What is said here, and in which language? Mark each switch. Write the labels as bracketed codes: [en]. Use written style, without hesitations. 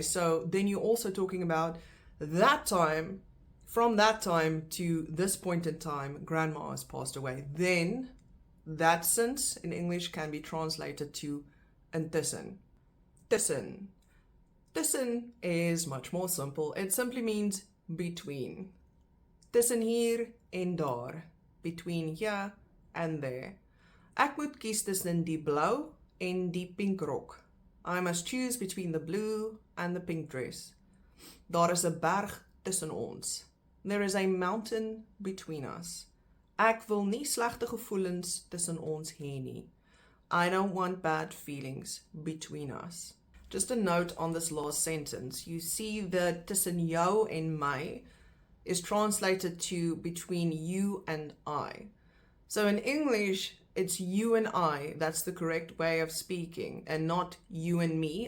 [en] So then you're also talking about that time, from that time to this point in time, grandma has passed away. Then that since in English can be translated to intussen. Tussen. Tussen is much more simple. It simply means between. [af] Tussen hier en daar. [en] Between here and there. [af] Ek moet kies tussen die blou en die pink rok. [en] I must choose between the blue and the pink dress. [af] Daar is 'n berg tussen ons. [en] There is a mountain between us. [af] Ek wil nie slegte gevoelens tussen ons hê nie. [en] I don't want bad feelings between us. Just a note on this last sentence. You see the [af] tussen jou en my [en] is translated to between you and I. So in English, it's you and I. That's the correct way of speaking, and not you and me.